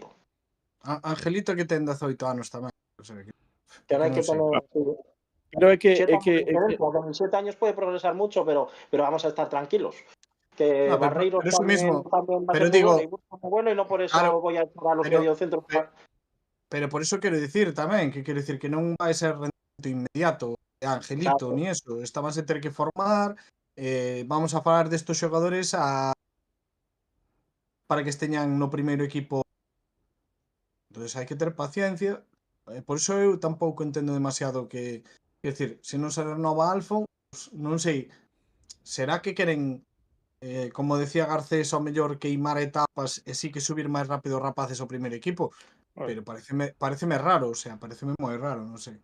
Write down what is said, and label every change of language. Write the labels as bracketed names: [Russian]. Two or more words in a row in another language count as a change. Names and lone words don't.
[Galician] Angelito que ten 18 anos tamén. [Spanish] O sea, Que no hay que [Galician] non sei. [Spanish] tener... [Galician] Pero é que [Spanish] 7 años de diferencia, con 7 años puede progresar mucho, pero vamos a estar tranquilos. Que No, Barreiros pero eso mismo. también va a Pero ser muy digo, bueno y Burcio muy bueno, y no por eso claro, voy a echar a los pero, mediocentros. [Galician] pero [Spanish] por eso [Galician] quero dicir tamén, que quero dicir que non vai ser rendimento inmediato de Angelito, [Spanish] Claro. ni eso. [Galician] Estamos a ter que formar, vamos a falar destos xogadores para que esteñan no primeiro equipo. Entonces hai que ter paciencia. Por iso eu tampouco entendo demasiado que, quer dicir, se non se renova Alfon, pues, non sei, será que queren como decía Garcés, ao mellor queimar etapas e sí que subir máis rápido os rapaces ao primeiro equipo, pero pareceme raro, [Spanish] o sea, [Galician] pareceme moi raro, non sei.